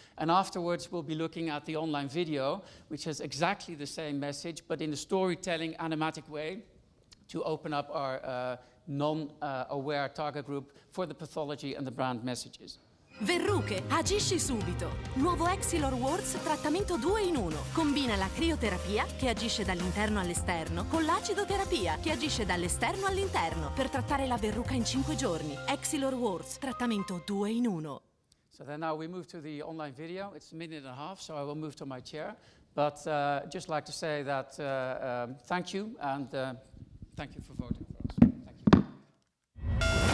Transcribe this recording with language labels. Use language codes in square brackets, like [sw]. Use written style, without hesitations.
[en] And afterwards, we'll be looking at the online video, which has exactly the same message, but in a storytelling, animatic way, to open up our non-aware target group for the pathology and the brand messages. [it] Verruche, agisci subito. Nuovo Exilor Works trattamento 2 in 1. Combina la crioterapia, che agisce dall'interno all'esterno, con l'acidoterapia, che agisce dall'esterno all'interno, per trattare la verruca in 5 giorni. Exilor Works trattamento 2 in 1. [en] So then now we move to the online video. It's a minute and a half, so I will move to my chair. But just like to say that thank you, and thank you for voting for us. Thank you.